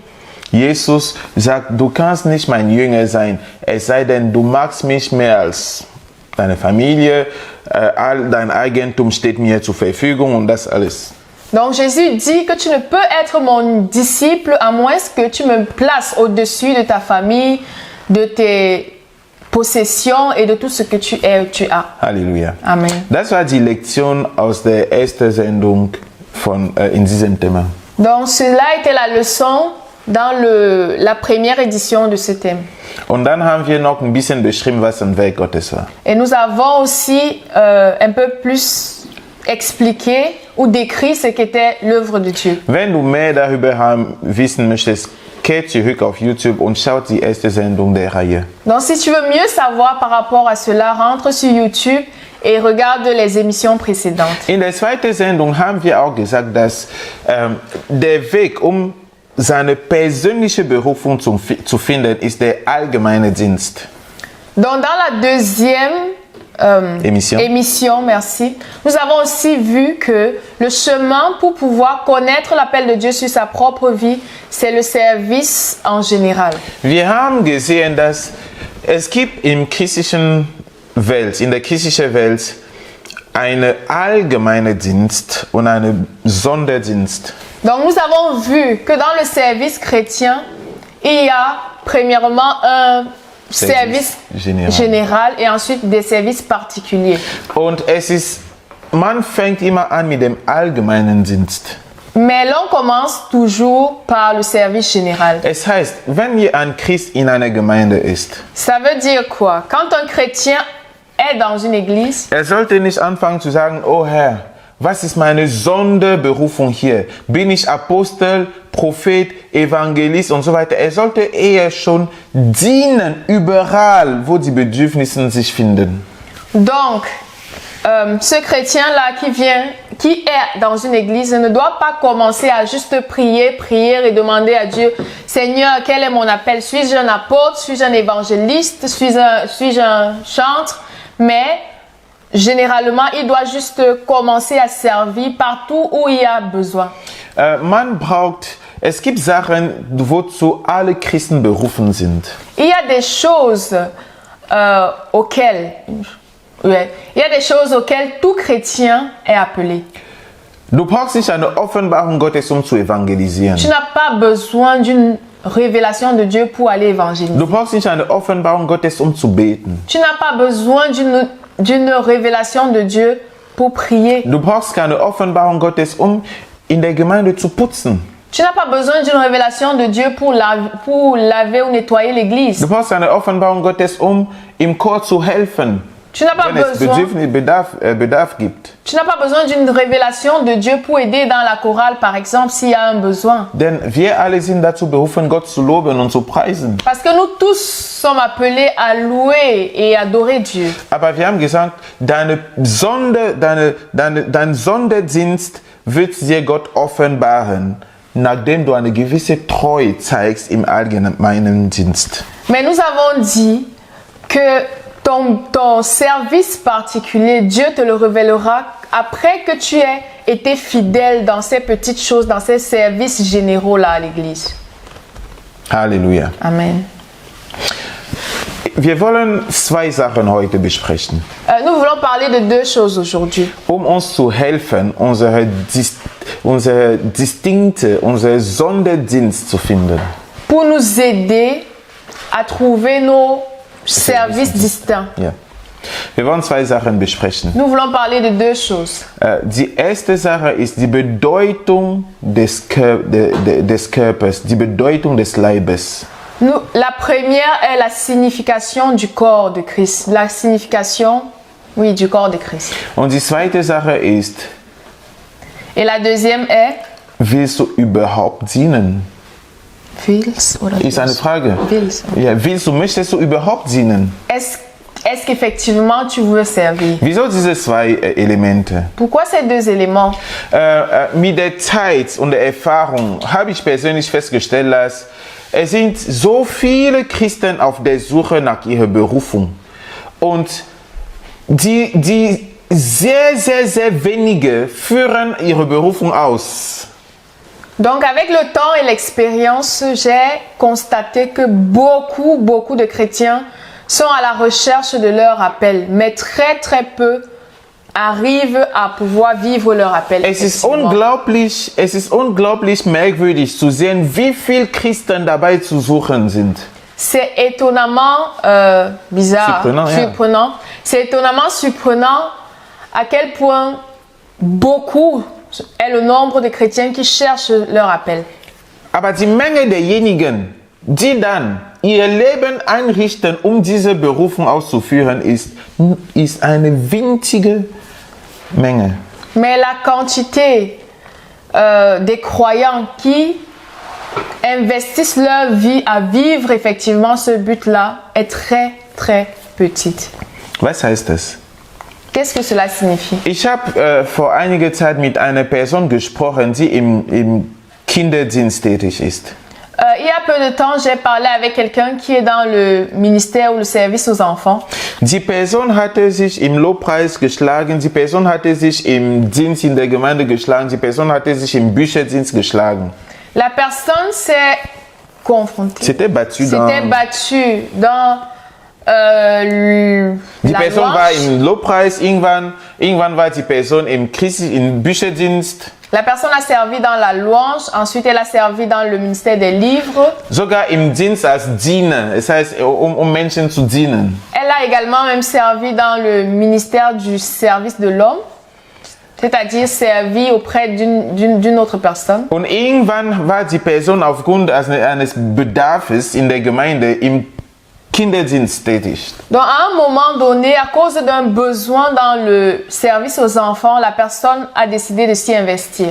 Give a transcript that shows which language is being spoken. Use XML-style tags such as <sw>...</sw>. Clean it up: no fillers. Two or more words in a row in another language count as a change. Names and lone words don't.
<de>Jesus sagt, du kannst nicht mein Jünger sein, es sei denn, du magst mich mehr als deine Familie, all dein Eigentum steht mir zur Verfügung und das alles.</de> <fr>Donc Jésus dit que tu ne peux être mon disciple à moins que tu me places au-dessus de ta famille, de tes possessions et de tout ce que tu as.</fr> <de>Halleluja. Amen. Das war die Lektion aus der ersten Sendung in diesem Thema.</de> <fr>Donc cela était la leçon dans la première édition de ce thème.</fr> <de>Und dann haben wir noch ein bisschen beschrieben, was ein Werk Gottes war.</de> <fr>Et nous avons aussi un peu plus expliqué ou décrit ce qu'était l'œuvre de Dieu.</fr> <de>Wenn du mehr darüber wissen möchtest, kehrt zurück auf YouTube und schaut die erste Sendung der Reihe.</de> <fr>Donc si tu veux mieux savoir par rapport à cela, rentre sur YouTube et regarde les émissions précédentes.</fr> <de>In der zweiten Sendung haben wir auch gesagt, dass der Weg, seine persönliche Berufung zu finden, ist der allgemeine Dienst.</de> <fr>Donc dans la deuxième émission, merci, nous avons aussi vu que le chemin pour pouvoir connaître l'appel de Dieu sur sa propre vie, c'est le service en général.</fr> <de>Wir haben gesehen, dass es gibt in der christlichen Welt einen allgemeinen Dienst und einen Sonderdienst.</de> <fr>Donc nous avons vu que dans le service chrétien, il y a premièrement un service général et ensuite des services particuliers.</fr> <de>Und man fängt immer an mit dem allgemeinen Dienst.</de> <fr>Mais l'on commence toujours par le service général.</fr> <de>Es heißt, wenn ein Christ in einer Gemeinde ist,</de> <fr>ça veut dire quoi? Quand un chrétien est dans une église,</fr> <de>sollte nicht anfangen zu sagen, oh Herr, was ist meine Sonderberufung hier? Bin ich Apostel, Prophet, Evangelist und so weiter? Er sollte eher schon dienen, überall, wo die Bedürfnisse sich finden.</de> <fr>Donc, ce chrétien-là qui est dans une église ne doit pas commencer à juste prier et demander à Dieu, Seigneur, quel est mon appel? Suis-je un apôtre? Suis-je un évangéliste? Suis-je un chantre? Mais généralement, il doit juste commencer à servir partout où il y a besoin.</fr> <de>Es gibt Sachen, wozu alle Christen berufen sind.</de> <fr>Il y a des choses auxquelles tout chrétien est appelé.</fr> <de>Du brauchst nicht eine Offenbarung Gottes, zu evangelisieren.</de> <fr>Tu n'as pas besoin d'une révélation de Dieu pour aller évangéliser.</fr> <de>Du brauchst nicht eine Offenbarung Gottes, zu beten.</de> <fr>Tu n'as pas besoin d'une révélation de Dieu pour prier.</fr> <de>Du brauchst keine Offenbarung Gottes, in der Gemeinde zu putzen.</de> <fr>Tu n'as pas besoin d'une révélation de Dieu pour laver ou nettoyer l'église.</fr> <de>Du brauchst eine Offenbarung Gottes, im Chor zu helfen.</de> <fr>Tu n'as pas</fr> <de>Bedarf gibt.</de> <fr>Tu n'as pas besoin d'une révélation de Dieu pour aider dans la chorale, par exemple, s'il y a un besoin.</fr> <de>Denn wir alle sind dazu berufen, Gott zu loben und zu preisen.</de> <fr>Parce que nous tous sommes appelés à louer et adorer Dieu.</fr> <de>Aber wir haben gesagt, dein Sonderdienst wird dir Gott offenbaren, nachdem du eine gewisse Treue zeigst im allgemeinen Dienst.</de> <fr>Mais nous avons dit que ton service particulier, Dieu te le révélera après que tu aies été fidèle dans ces petites choses, dans ces services généraux là à l'église.</fr> <de>Halleluja. Amen. Wir wollen zwei Sachen heute besprechen.</de> <fr>Nous voulons parler de deux choses aujourd'hui.</fr> <de>Uns zu helfen, unsere Sonderdienst zu finden.</de> <fr>Pour nous aider à trouver nos services distincts.</fr> <de>Ja. Wir wollen zwei Sachen besprechen.</de> <fr>Nous voulons parler de deux choses.</fr> <de>Die erste Sache ist die Bedeutung des Körpers, die Bedeutung des Leibes.</de> <fr>La première est la signification du corps de Christ. La signification, oui, du corps de Christ.</fr> <de>Und die zweite Sache ist,</de> <fr>Et la deuxième est,</fr> <de>willst du überhaupt dienen? willst oder Ist eine Frage. Willst. Ja, möchtest du überhaupt dienen?</de> <fr>Est-ce qu'effectivement tu veux servir?</fr> <de>Wieso diese zwei Elemente?</de> <fr>Pourquoi ces deux éléments?</fr> <de>Mit der Zeit und der Erfahrung habe ich persönlich festgestellt, dass es sind so viele Christen auf der Suche nach ihrer Berufung. Und die sehr, sehr, sehr wenige führen ihre Berufung aus.</de> <fr>Donc avec le temps et l'expérience, j'ai constaté que beaucoup de chrétiens sont à la recherche de leur appel, mais très peu arrivent à pouvoir vivre leur appel.</fr> <de>Es ist unglaublich merkwürdig zu sehen, wie viele Christen dabei zu suchen sind.</de> <fr>C'est étonnamment bizarre, Surprenant. C'est étonnamment surprenant à quel point beaucoup est le nombre de chrétiens qui cherchent leur appel.</fr> <de>Aber die Menge derjenigen, die dann ihr Leben einrichten, um diese Berufung auszuführen, ist eine winzige Menge.</de> <fr>Mais la quantité des croyants qui investissent leur vie à vivre effectivement ce but-là est très petite.</fr> <de>Was heißt das?</de> <fr>Qu'est-ce que cela signifie?</fr> <de>Ich habe vor einiger Zeit mit einer Person gesprochen, die im Kinderdienst tätig ist.</de> <fr>Il y a peu de temps, j'ai parlé avec quelqu'un qui est dans le ministère ou le service aux enfants.</fr> <de>Die Person hatte sich im Lobpreis geschlagen, die Person hatte sich im Dienst in der Gemeinde geschlagen, die Person hatte sich im Bücherdienst geschlagen.</de> <fr>La personne s'est confrontée. S'était battue dans... Die la</fr> <de>Person</de> <fr>louange.</fr> <de>war im Lobpreis, irgendwann war die Person im Bücherdienst.</de> <fr>La personne a servi dans la louange, ensuite elle a servi dans le ministère des livres.</fr> <de>Sogar im Dienst als Diener, das heißt, um Menschen zu dienen.</de> <fr>Elle a également même servi dans le ministère du service de l'homme, c'est-à-dire servi auprès d'une autre personne.</fr> <de>Und irgendwann war die Person aufgrund eines Bedarfs in der Gemeinde im Kinderdienst tätig.</de> <fr>Donc à un moment donné, à cause d'un besoin dans le service aux enfants, la personne a décidé de s'y investir.</fr>